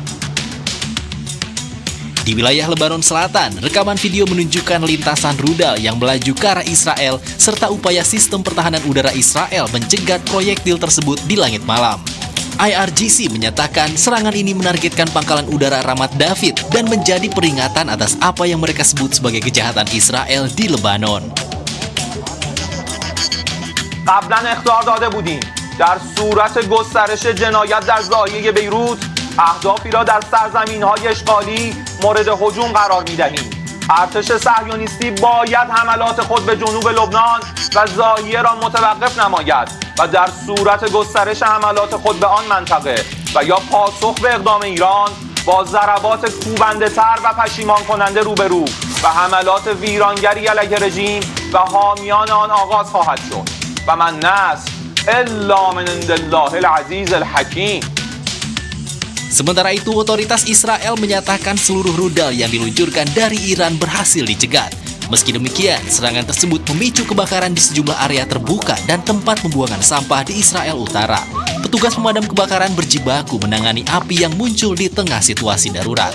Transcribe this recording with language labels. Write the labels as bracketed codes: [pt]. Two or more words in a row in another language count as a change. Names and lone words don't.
[id] Di wilayah Lebanon Selatan, rekaman video menunjukkan lintasan rudal yang melaju ke arah Israel serta upaya sistem pertahanan udara Israel mencegat proyektil tersebut di langit malam. IRGC menyatakan serangan ini menargetkan pangkalan udara Ramat David dan menjadi peringatan atas apa yang mereka sebut sebagai kejahatan Israel di Lebanon. [fa] قبلا اخطار داده بودیم در صورت گسترش جنایت در ضاحیه بیروت اهدافی را در سرزمین‌های اشغالی مورد هجوم قرار می‌دهیم. ارتش صهیونیستی باید حملات خود به جنوب لبنان و ضاحیه را متوقف نماید و در صورت گسترش حملات خود به آن منطقه و یا پاسخ به اقدام ایران با ضربات کوبنده‌تر و پشیمان کننده روبرو و حملات ویرانگری علیه رژیم و حامیان آن آغاز خواهد شد و [ar] من نصر الا من عند الله العزیز الحکیم. [id] Sementara itu, otoritas Israel menyatakan seluruh rudal yang diluncurkan dari Iran berhasil dicegat. Meski demikian, serangan tersebut memicu kebakaran di sejumlah area terbuka dan tempat pembuangan sampah di Israel Utara. Petugas pemadam kebakaran berjibaku menangani api yang muncul di tengah situasi darurat.